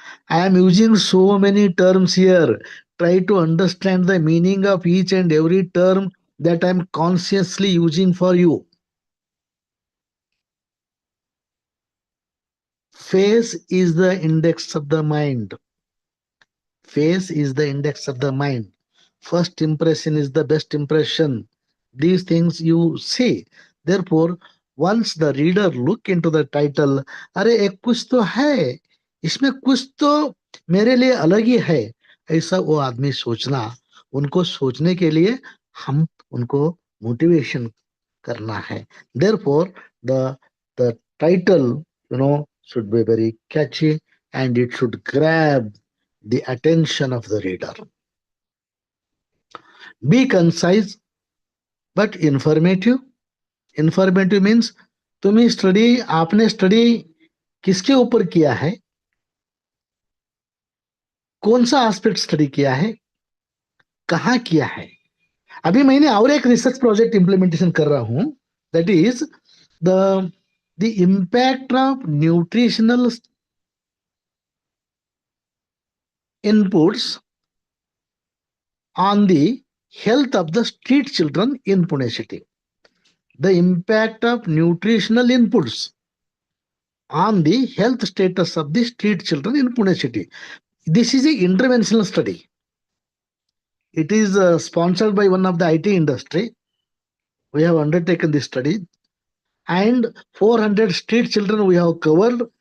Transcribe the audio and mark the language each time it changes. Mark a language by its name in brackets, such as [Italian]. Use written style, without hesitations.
[English] I am using so many terms here. Try to understand the meaning of each and every term that I am consciously using for you. Face is the index of the mind. Face is the index of the mind. First impression is the best impression. These things you see. Therefore, once the reader look into the title, [Hindi] अरे एक कुछ तो है, इसमें कुछ तो मेरे लिए अलग ही है, ऐसा वो आदमी सोचना, उनको सोचने के लिए हम उनको मोटिवेशन करना है. [English] Therefore, the title, should be very catchy and it should grab the attention of the reader. Be concise but informative. Informative means [Hindi] तुम्हें स्टडी, आपने स्टडी किसके ऊपर किया है, कौन सा एस्पेक्ट स्टडी किया है, कहाँ किया है. अभी मैंने और एक रिसर्च प्रोजेक्ट इंप्लीमेंटेशन कर रहा हूं, [English] That is the impact of nutritional inputs on the health of the street children in Pune city. The impact of nutritional inputs on the health status of the street children in Pune city. This is an interventional study. It is sponsored by one of the IT industry. We have undertaken this study and 400 street children we have covered.